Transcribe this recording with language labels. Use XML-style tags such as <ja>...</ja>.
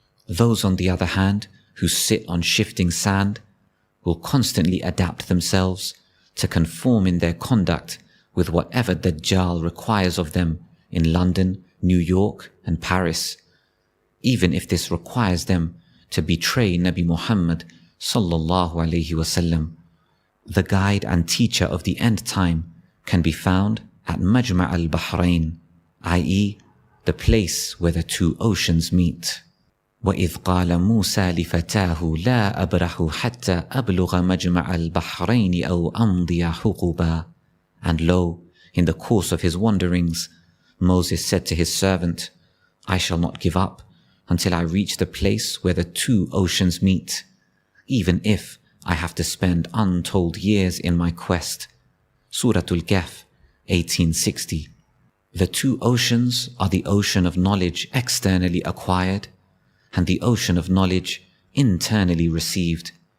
<en>Those, on the other hand, who sit on shifting sand will constantly adapt themselves to conform in their conduct with whatever Dajjal requires of them in London, New York, and Paris, even if this requires them to betray Nabi Muhammad sallallahu alaihi wasallam. The guide and teacher of the end time can be found at Majma' al-Bahrain, i.e. the place where the two oceans meet.</en> <ar>وَإِذْ قَالَ مُوسَى لِفَتَاهُ لَا أَبْرَحُ حَتَّى أَبْلُغَ مَجْمَعَ الْبَحْرَيْنِ أَوْ أَمْضِيَ حُقُبًا.</ar> <en>And lo, in the course of his wanderings, Moses said to his servant, I shall not give up until I reach the place where the two oceans meet, even if I have to spend untold years in my quest. Surah Al-Kahf, 1860. The two oceans are the ocean of knowledge externally acquired and the ocean of knowledge internally received.</en>